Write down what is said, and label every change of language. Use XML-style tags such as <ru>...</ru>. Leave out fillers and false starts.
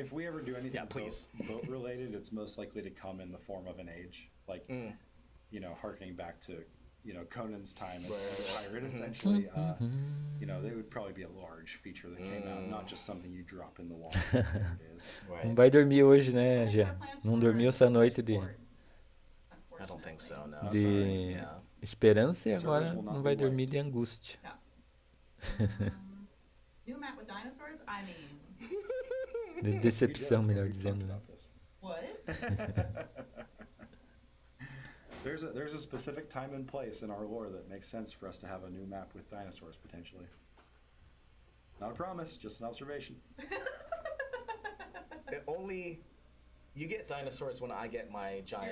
<en>If we ever do anything please. boat related, it's most likely to come in the form of an age, like you know, harkening back to Conan's time as a pirate. Essentially, they would probably be a large feature that came out, not just something you drop in the water. Right.</en> <pt>Não vai dormir hoje, né, Gé? Não dormiu essa noite de</pt> <en>I don't think so. No.</en> <pt>de</pt> <en>Sorry. Yeah.</en> <pt>esperança e agora não vai dormir de angústia.</pt> <en>New map with dinosaurs? I mean,</en> <pt>De decepção, melhor dizendo, né?</pt> <en>what? There's a specific time and place in our lore that makes sense for us to have a new map with dinosaurs potentially. Not a promise, just an observation. You get dinosaurs when I get my giant</en>